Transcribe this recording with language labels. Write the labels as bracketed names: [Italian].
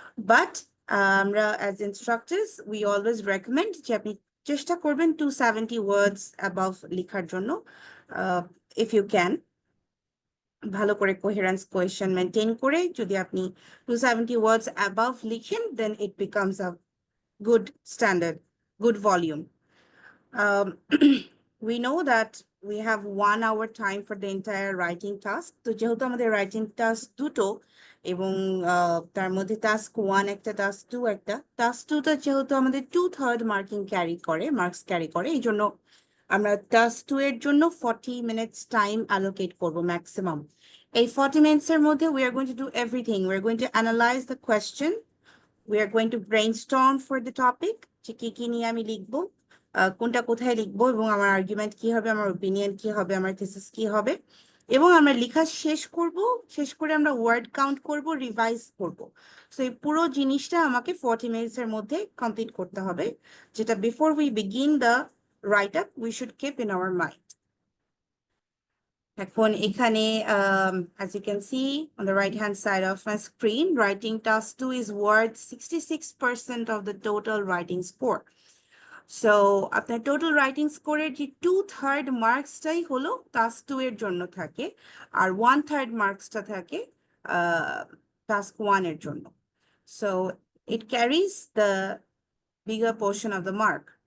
[English] but আমরা as instructors we always recommend [Bangla] যে আপনি চেষ্টা করবেন [English] 270 words above লেখার জন্য, if you can. [Bangla] ভালো করে [English] Coherence cohesion maintain করে যদি আপনি 270 ওয়ার্ডস অ্যাবাভ লিখেন then it becomes a good standard, good volume. We know that we have 1 hour time for the entire writing task. [Bangla] তো যেহেতু আমাদের writing task দুটো, এবং তার মধ্যে task 1 একটা, task 2 একটা, task 2 টা যেহেতু আমাদের 2/3 মার্কিং ক্যারি করে, মার্কস ক্যারি করে, এই জন্য আমরা task 2 এর জন্য 40 minutes টাইম অ্যালোকেট করব ম্যাক্সিমাম। এই 40 minutes এর মধ্যে [English] we are going to do everything. We are going to analyze the question. We are going to brainstorm for the topic, [Bangla] যে কি কি নিয়ে আমি লিখবো, কোনটা কোথায় লিখবো, এবং আমার আর্গুমেন্ট কি হবে, আমার ওপিনিয়ন কি হবে, আমার থিসিস কি হবে, এবং আমরা লেখা শেষ করব, শেষ করে আমরা ওয়ার্ড কাউন্ট করব, রিভাইজ করব। সো এই পুরো জিনিসটা আমাকে 40 মিনিটসের মধ্যে কমপ্লিট করতে হবে, [English] যেটা before we begin the write up we should keep in our mind. [Bangla] এখন এখানে [English] as you can see on the right hand side of my screen, writing task 2 is worth 66% of the total writing score. [Bangla] So আপনার total writing স্কোরের যে 2/3 মার্কসটাই হলো task 2 এর জন্য থাকে, আর 1/3 মার্কসটা থাকে টাস্ক 1 এর জন্য। [English] So it carries the bigger portion of the mark.